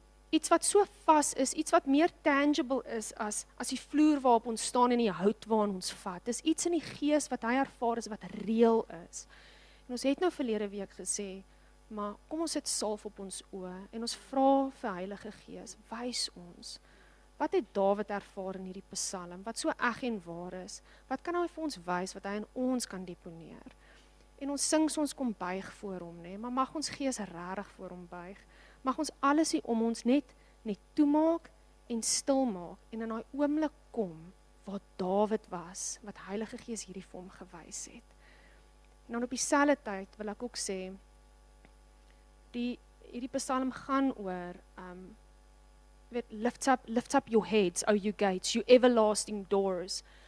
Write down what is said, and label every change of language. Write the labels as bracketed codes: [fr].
[af] Iets wat so vas is, iets wat meer tangible is as die vloer waarop ons staan en die hout waarin ons vat. Dis iets in die gees wat hy ervaar is, wat reëel is. En En ons het nou verlede week gesê, maar kom ons sit salf op ons oë en ons vra vir Heilige Gees, wys ons. Wat het Dawid ervaar in hierdie Psalm? Wat so eg en waar is? Wat kan hy vir ons wys wat hy in ons kan deponeer? En ons sing so ons kom buig voor hom, né? Maar mag ons gees regtig voor hom buig. Mag ons alles hier om ons net toemaak en stil maak en in daai oomblik kom waar Dawid was, wat Heilige Gees hierdie vir hom gewys het. En dan op dieselfde tyd wil ek ook sê, hierdie Psalm gaan oor [en] lift up your heads, O you gates, you everlasting doors.